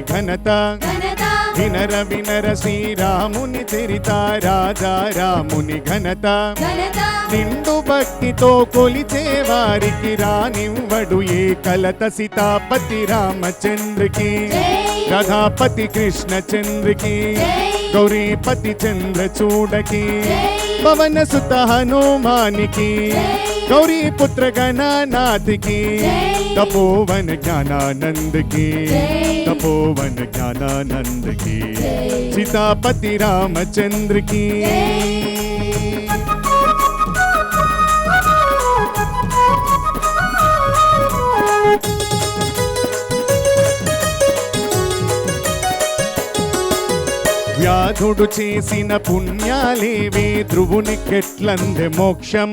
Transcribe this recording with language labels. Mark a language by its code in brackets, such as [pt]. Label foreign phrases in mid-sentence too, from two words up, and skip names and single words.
[te] ఘనత వినర వినర శ్రీరాముని చరిత రాజా రాముని ఘనత నిండు భక్తితో కొలిచే వారికి రానివ్వడు ఏ కలత సీతాపతి రామచంద్రకి రాధాపతి కృష్ణ చంద్రకి గౌరీపతి చంద్ర చూడకి పవన సుత హనుమానికి [hi] गौरी पुत्र गणानाथ की जय। तपोवन ज्ञानानंद की जय। तपोवन ज्ञानानंद की जय। सीतापति रामचंद्र की [te] వ్యాధుడు చేసిన పుణ్యాలేవే ధ్రువునికెట్లందె మోక్షం